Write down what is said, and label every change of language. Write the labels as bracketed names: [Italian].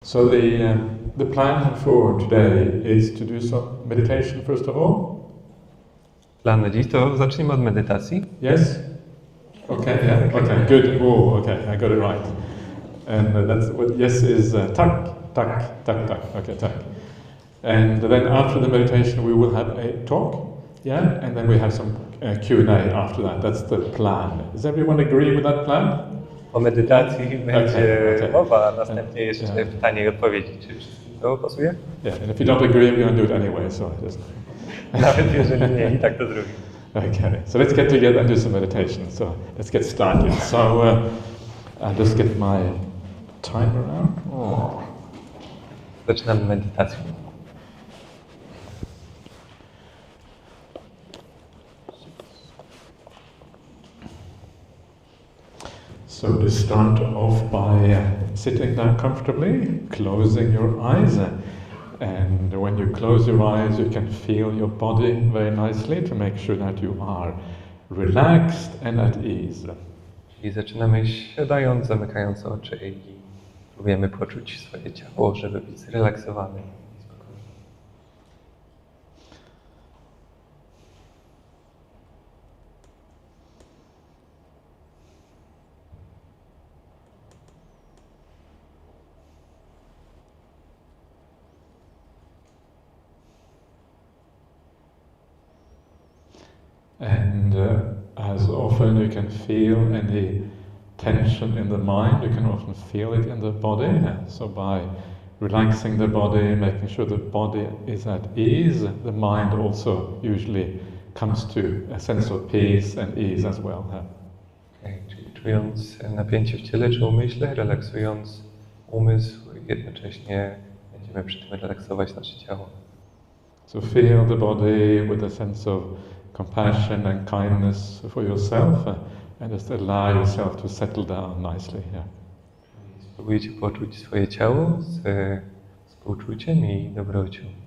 [English] So the plan for today is to do some meditation first of all. [Polish] Plan na dziś to zacznijmy od medytacji. [English] Yes? Okay, yeah, okay, good. Oh, okay, I got it right. And that's what yes is [Polish] tak, tak, tak, tak. [English] Okay, tak. And then after the meditation we will have a talk, yeah? And then we have some Q&A after that. That's the plan. Does everyone agree with that plan? [Polish] Po medytacji będzie [English] Okay. [Polish] mowa, a następnie jeszcze pytanie i odpowiedzi. Czy wszystkim to pasuje? [English] Yeah, and if you don't agree, we're going to do it anyway, so just... [Polish] Nawet jeżeli nie, i tak to zrobimy. [English] Okay, so let's get together and do some meditation. So let's get started. So I'll just get my timer out. Oh. [Polish] Zaczynamy medytację. [English] So to start off by sitting down comfortably, closing your eyes. And when you close your eyes, you can feel your body very nicely to make sure that you are relaxed and at ease. [Polish] Czyli zaczynamy siadając, zamykając oczy i próbujemy poczuć swoje ciało, żeby być zrelaksowanym i spokojnym. [English] And as often you can feel any tension in the mind, you can often feel it in the body. So by relaxing the body, making sure the body is at ease, the mind also usually comes to a sense of peace and ease as well. [Polish] Okay, czyli czując napięcie w ciele czy umyśle, relaksując umysł, jednocześnie będziemy przy tym relaksować nasze ciało. [English] So feel the body with a sense of compassion and kindness for yourself, and just allow yourself to settle down nicely. Yeah. [Polish] Spróbujcie poczuć swoje ciało z współczuciem i dobrocią.